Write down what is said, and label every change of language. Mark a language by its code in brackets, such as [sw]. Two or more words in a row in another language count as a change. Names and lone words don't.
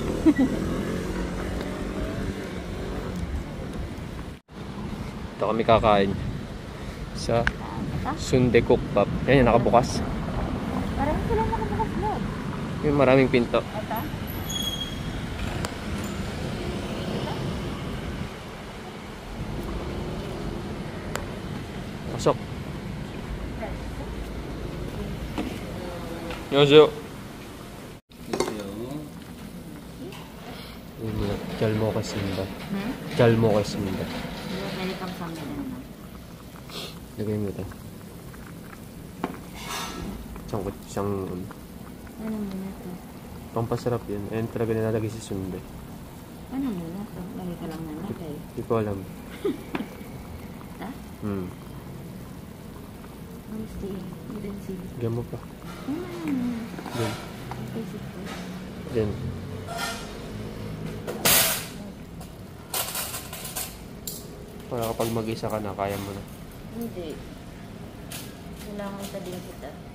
[tl] Ito kami kakain sa Sundekok Pub. Yan yung nakabukas. Parang sila nakabukas vlog. Yung maraming pinto. Ata? Pasok. [ko] 안녕하세요. 잘 먹겠습니다. 잘 먹겠습니다. Very 감사합니다 naman. [tl] Lagay mo ito. Siyang Ano muna to? pampasarap yun. Ayun talaga nilalagay sa sundae. Ano muna to? Lagi ka lang nanakay. Hindi ko alam. Ha? [en] Honestly, you didn't see. [tl] Diyan mo pa. Diyan. Basic ko. Diyan. Para kapag mag-isa ka na, kaya mo na. Hindi. Kailangan pa din kita.